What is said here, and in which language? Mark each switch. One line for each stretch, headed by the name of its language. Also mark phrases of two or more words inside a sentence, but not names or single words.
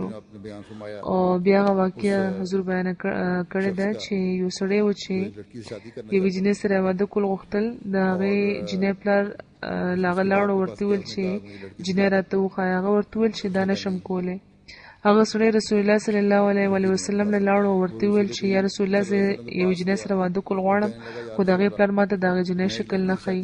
Urdu: اپنے بیان فرمایا
Pashto: او بیا هغه واقعه حضور بیان کړې ده چې یو سړی و چې
Urdu: لڑکی سے شادی کرنا
Pashto: یوې جینۍ سره واده کول غوښتل، د هغې جینۍ پلار له هغه لاړو ورته وویل چې جینۍ راته وښایه. هغه ورته وویل چې دا نشم کولی. هغه سړی رسول الله صلی الله علیه وسلم له لاړو او ورته وویل چې یا رسول الله زه یوې جینۍ سره واده کول غواړم، خو د هغې پلار ماته د هغې جینۍ شکل نه ښیي.